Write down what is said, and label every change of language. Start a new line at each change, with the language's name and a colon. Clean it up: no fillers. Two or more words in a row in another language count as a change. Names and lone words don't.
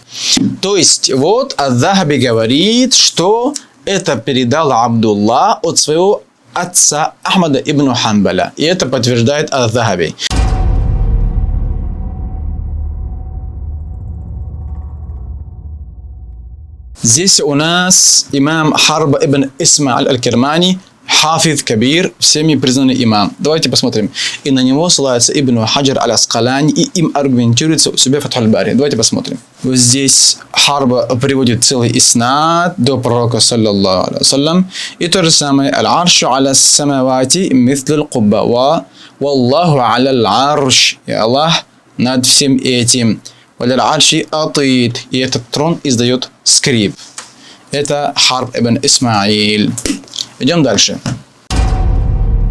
Russian: То есть, вот Ад-Дахаби говорит, что это передал Абдулла от своего отца Ахмада ибн Хамбаля. И это подтверждает Ад-Дахаби. Здесь у нас имам Харб ибн Исмаиль аль-Кирмани,
Arabic: حافظ كبير,
Russian: всеми признанный имам. Давайте посмотрим. И на него ссылается Ибн Хаджар аль-Аскалани и им аргументируется у себя Фатхуль Бари. Давайте посмотрим. Вот здесь Харб приводит целый иснад до пророка
Arabic: صلى الله عليه وسلم.
Russian: И то же самое.
Arabic: العرش على السماوات مثل القبة و والله على العرش.
Russian: И Аллах над всем этим.
Arabic: وللعرش أطيط.
Russian: И этот трон издает скрип. Это Харб ибн Исмаиль. Идем дальше.